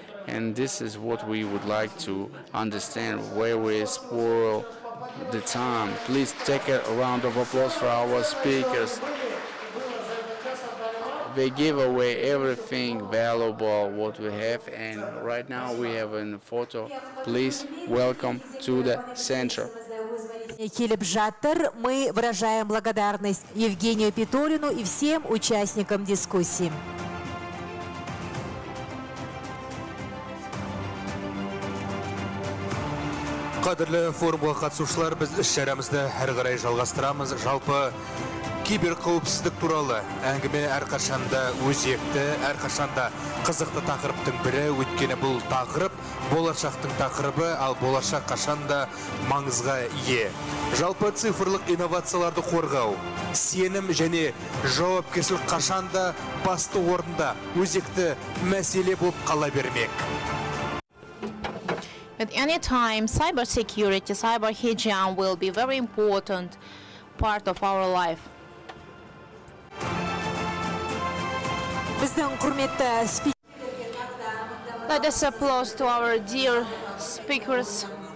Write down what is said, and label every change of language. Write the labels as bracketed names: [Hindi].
[English] And this is what we would like to understand, where we spoil the time. Please take a round of applause for our speakers. They give away everything valuable what we have, and right now we have a photo. Please welcome to the center. [Kazakh] Келіп жатыр. [Russian] Мы выражаем благодарность Евгению Питолину и всем участникам дискуссии. [Kazakh] Қадірлі форумға қатысушылар, біз іс-шарамызды әрі қарай жалғастырамыз. Жалпы Киберқауіпсіздік туралы әңгіме әрқашанда өзекті, әрқашанда қызықты тақырыптың бірі, өйткені бұл тақырып болашақтың тақырыбы, ал болашақ қашанда маңызға ие. Жалпы цифрлық инновацияларды қорғау, сенім және жауапкершілік қашанда басты орында өзекті мәселе болып қала бермек. [English] At any time, cybersecurity, cyber hygiene will be very important part of our life. [Kazakh] Біздің құрметті [English] Let us applause to our dear speakers.